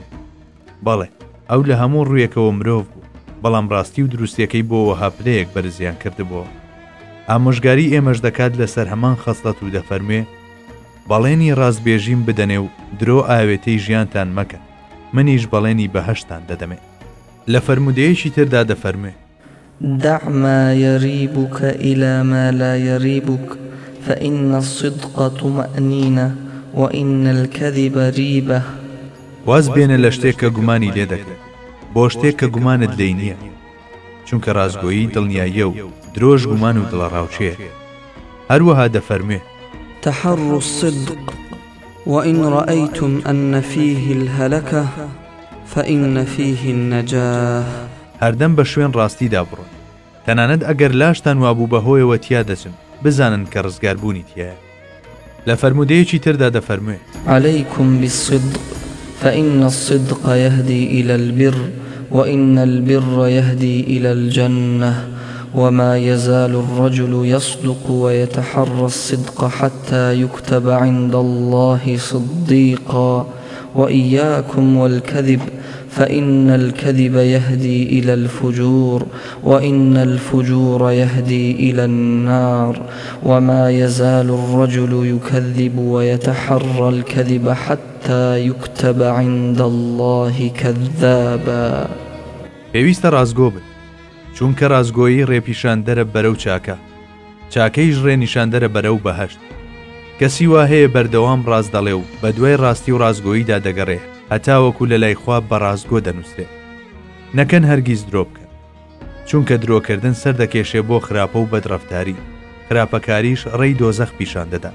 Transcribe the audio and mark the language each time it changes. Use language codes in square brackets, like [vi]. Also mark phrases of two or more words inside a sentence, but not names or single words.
[ckb] بەڵێ، ئەو لە هەموو ڕوویەکەوە مرۆڤ بوو، بەڵام ڕاستی و دروستیەکەی بۆ وەها پلەیەک بەرزیان کردبووە. ئامۆژگاری ئێمەش دەکات لەسەر هەمان خەسڵەت و دەفەرموێ، بەڵێنی ڕاستبێژیم بدەنێ و درۆ ئاوێتەی ژیانتان مەکەن، منیش بەڵێنی بەهەشتان دەدەمێ. لە فەرمودەیەکی تردا دەفەرموێ، [ar] دع ما يريبك إلى ما لا يريبك فإن الصدق طمأنينة وإن الكذب ريبة. [ckb] واز بێنە لە شتێک کە گومانی لێ دەکرێت بۆ شتێک کە گومانت لێی نییە، چونکە ڕازگۆیی دڵنیاییە و درۆژ گومان و دڵەڕاوچێ. هەروەها دەفەرموێ، [ar] تحروا الصدق وإن رأيتم أن فيه الهلكة فإن فيه النجاة. [ckb] هەردەم بە شوێن ڕاستیدا بڕۆن، تەنانەت ئەگەر لاشتان وابوو بەهۆیەوە تیا دەچن، بزانن کە ڕزگاربوونی تایە. لە فەرمودەیەکی تردا دەفەرموێ، [ar] عليكم بالصدق فإن الصدق يهدي إلى البر وإن البر يهدي إلى الجنة وما يزال الرجل يصدق ويتحرى الصدق حتى يكتب عند الله صديقا وإياكم والكذب فإن الكذب يهدي إلى الفجور وإن الفجور يهدي إلى النار وما يزال الرجل يكذب ويتحرى الكذب حتى يكتب عند الله كذابا. [ckb] پێویستە ڕازگۆ بن، چونکە ڕازگۆیی ڕێپیشاندەرە بەرەو چاکە، چاکەیش ڕێنیشاندەرە بەرەو بەهەشت. کەسی وا هەیە بەردەوام ڕاست دەڵێ و بە دوای ڕاستی و ڕازگۆییدا دەگەڕێ، هەتاوەکو لە لای خوا بە ڕازگۆ دەنووسێت. نەکەن هەرگیز درۆ بکەن، چونکە درۆکردن سەر دەکێشێ بۆ خراپە و بەدڕەفتاری، خراپەکاریش ڕێی دۆزەخ پیشان دەدا.